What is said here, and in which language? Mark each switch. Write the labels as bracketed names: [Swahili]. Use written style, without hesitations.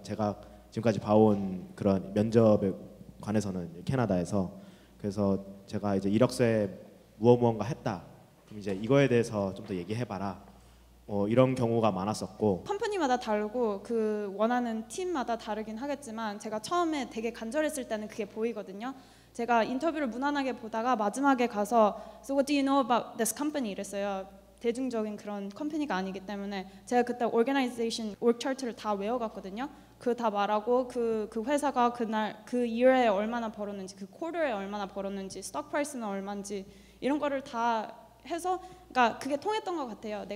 [Korean] 제가 지금까지 봐온 그런 면접에 관해서는 캐나다에서 그래서 제가 이제 이력서에 무언가 했다. 그럼 이제 이거에 대해서 좀 더 얘기해봐라. 이런 경우가 많았었고. 컴퍼니마다 다르고 그 원하는 팀마다 다르긴 하겠지만 제가 처음에 되게 간절했을 때는 그게 보이거든요. 제가 인터뷰를 무난하게 보다가 마지막에 가서 [English] So what do you know about this company? [Korean] 이랬어요. 대중적인 그런 컴퍼니가 아니기 때문에 제가 그때 organization, org chart를 다 외워갔거든요. 그 다 말하고 그 회사가 그날 그 year에 얼마나 벌었는지 그 quarter에 얼마나 벌었는지 스톡 프라이스는 얼마인지 이런 거를 다 해서 그러니까 그게 통했던 것 같아요.